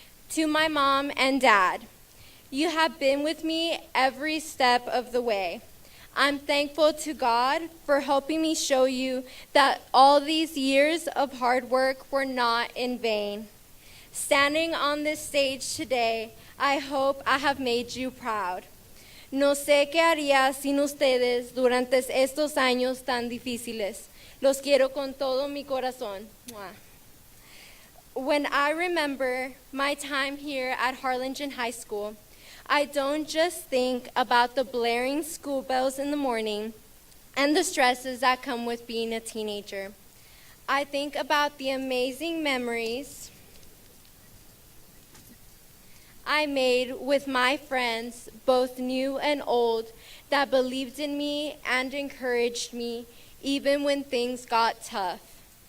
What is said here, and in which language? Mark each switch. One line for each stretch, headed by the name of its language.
English: To my mom and dad, you have been with me every step of the way. I'm thankful to God for helping me show you that all these years of hard work were not in vain. Standing on this stage today, I hope I have made you proud.
Spanish: No sé qué haría sin ustedes durante estos años tan difíciles. Los quiero con todo mi corazón. Mwah.
English: When I remember my time here at Harlingen High School, I don't just think about the blaring school bells in the morning and the stresses that come with being a teenager. I think about the amazing memories I made with my friends, both new and old, that believed in me and encouraged me even when things got tough.